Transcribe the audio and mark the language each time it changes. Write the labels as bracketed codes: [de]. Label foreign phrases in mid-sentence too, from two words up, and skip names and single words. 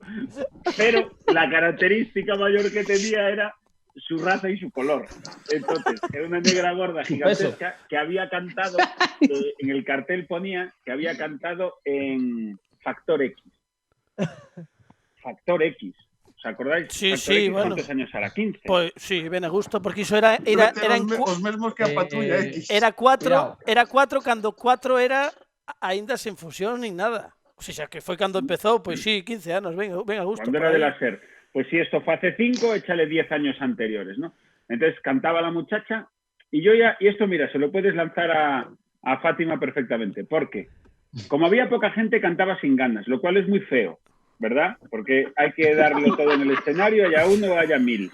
[es] Pero la característica mayor que tenía era su raza y su color. Entonces, era una negra gorda gigantesca que había cantado, en el cartel ponía que había cantado en Factor X. Factor X. ¿Os acordáis? Sí, Factor sí, X, bueno. ¿cuántos años era? 15. Pues sí, [gl] ben a gusto, porque iso era os mesmos que a Patrulla X. Era 4 cando 4 era aínda sen fusión nin nada. [es] O sea, [gl] que foi cando empezou, pois sí, 15 anos, ben a gusto. [es] Cuando era de la SER. Pues sí, esto fue hace 5, échale 10 años anteriores, ¿no? Entonces cantaba la muchacha y yo ya, y esto mira, se lo puedes lanzar a Fátima perfectamente, porque como había poca gente cantaba sin ganas, lo cual es muy feo, ¿verdad? Porque hai que darlo todo en el escenario, haya uno o haya 1000.